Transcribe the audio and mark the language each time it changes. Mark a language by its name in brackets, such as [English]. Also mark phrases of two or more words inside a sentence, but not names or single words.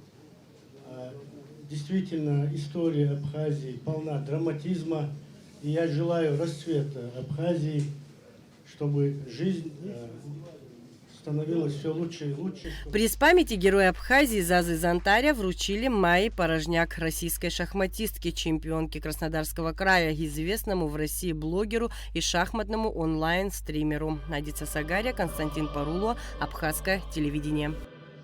[Russian] Действительно, история Абхазии полна драматизма, и я желаю расцвета Абхазии, чтобы жизнь становилось все лучше и лучше. Приз памяти Героя Абхазии Зазы Зантаря вручили Майе Порожняк, российской шахматистке, чемпионке Краснодарского края, известному в России блогеру и шахматному онлайн-стримеру. Надица Сагария, Константин Паруло, Абхазское телевидение.